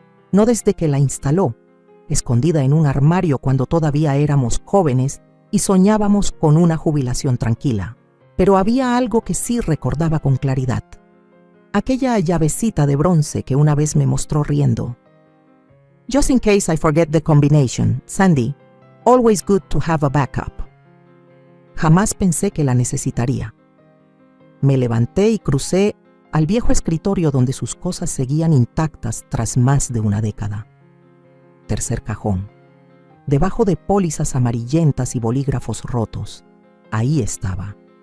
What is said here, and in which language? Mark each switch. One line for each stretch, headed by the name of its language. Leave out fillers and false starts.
Spanish: No desde que la instaló, escondida en un armario cuando todavía éramos jóvenes y soñábamos con una jubilación tranquila. Pero había algo que sí recordaba con claridad. Aquella llavecita de bronce que una vez me mostró riendo.
English: Just in case I forget the combination, Sandy, always good to have a backup.
Spanish: Jamás pensé que la necesitaría. Me levanté y crucé al viejo escritorio donde sus cosas seguían intactas tras más de una década. Tercer cajón. Debajo de pólizas amarillentas y bolígrafos rotos. Ahí estaba.